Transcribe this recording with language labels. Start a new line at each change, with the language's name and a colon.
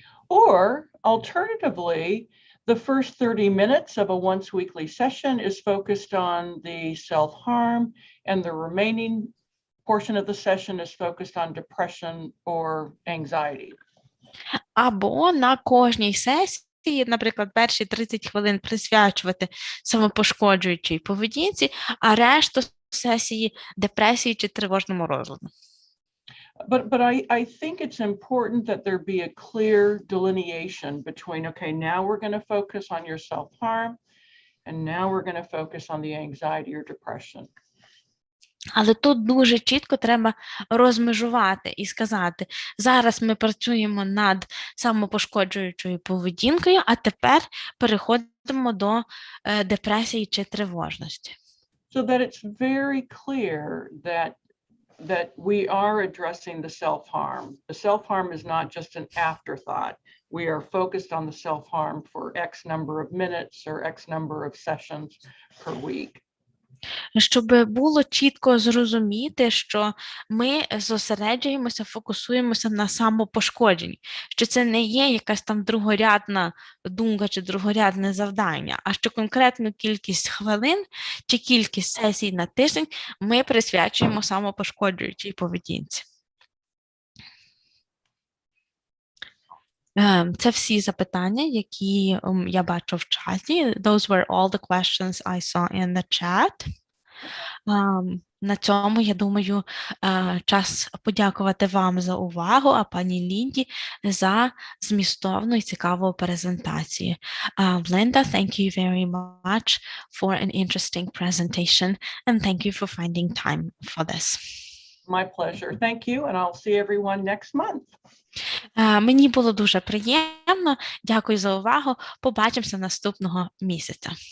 English: Or alternatively, the first 30 minutes of a once weekly session is focused on the self-harm, and the remaining portion of the session is focused on depression or anxiety.
Ukrainian: Або на кожній сесії, наприклад, перші 30 хвилин присвячувати самопошкоджуючій поведінці, а решту сесії депресії чи тривожному розладу.
English: But I think it's important that there be a clear delineation between, okay, now we're going to focus on your self-harm, and now we're going to focus on the anxiety or depression.
Ukrainian: Але тут дуже чітко треба розмежувати і сказати, зараз ми працюємо над самопошкоджуючою поведінкою, а тепер переходимо до депресії чи тривожності.
English: So that it's very clear that we are addressing the self-harm. The self-harm is not just an afterthought. We are focused on the self-harm for X number of minutes or X number of sessions per week.
Ukrainian: Щоб було чітко зрозуміти, що ми зосереджуємося, фокусуємося на самопошкодженні, що це не є якась там другорядна думка чи другорядне завдання, а що конкретну кількість хвилин чи кількість сесій на тиждень ми присвячуємо самопошкоджуючій поведінці. Це всі запитання, які я бачу в чаті.
English: Those were all the questions I saw in the chat.
Ukrainian: На цьому, я думаю, час подякувати вам за увагу, а пані Лінді за змістовну і цікаву презентацію.
English: Linda, thank you very much for an interesting presentation, and thank you for finding time for this. My pleasure. Thank you, and I'll see everyone next month.
Ukrainian: Мені було дуже приємно. Дякую за увагу. Побачимося наступного місяця.